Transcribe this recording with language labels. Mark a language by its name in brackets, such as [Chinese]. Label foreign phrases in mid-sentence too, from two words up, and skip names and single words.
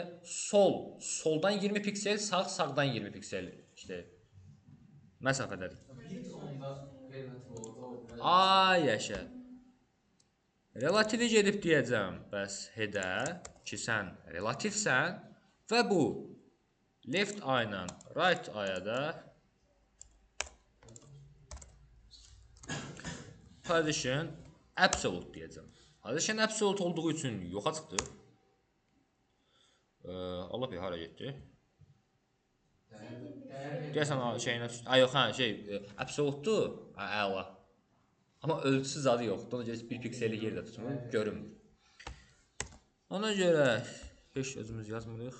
[Azerbaijani] Soldan 20 piksel, sağdan 20 piksel işte məsafədədir. Ay yaşa. Relativi gedib deyəcəm, bəs headə ki sən relativsən və bu [English] left eye [Azerbaijani] ilə [English] right eye- [Azerbaijani] a da [English] position absolute [Azerbaijani] deyəcəm. [English] Position absolute [Azerbaijani] olduğu üçün yoxa çıxdı. Allah bir hara getdi. Deyəsən şeyinə ay yox, hə, absolutedur. Əla. Amma ölçüsü zadı yoxdur. Ona görə 1 pikseli yerdə tutmur, görünmür. Ona görə heç özümüz yazmırıq.